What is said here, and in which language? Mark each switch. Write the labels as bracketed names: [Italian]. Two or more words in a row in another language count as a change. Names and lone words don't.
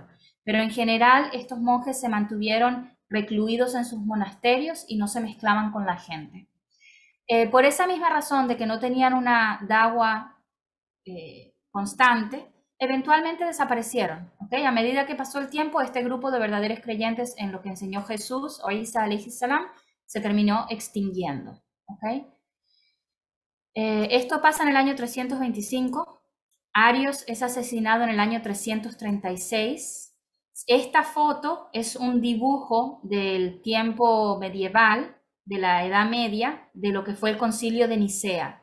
[Spanish] Pero en general, estos monjes se mantuvieron recluidos en sus monasterios y no se mezclaban con la gente. Por esa misma razón de que no tenían una da'wa constante, eventualmente desaparecieron. ¿Okay? A medida que pasó el tiempo, este grupo de verdaderos creyentes en lo que enseñó Jesús o Isa [Arabic] عليه السلام [Spanish] se terminó extinguiendo. ¿Okay? Esto pasa en el año 325. Arios es asesinado en el año 336. Esta foto es un dibujo del tiempo medieval, de la Edad Media, de lo que fue el Concilio de Nicea.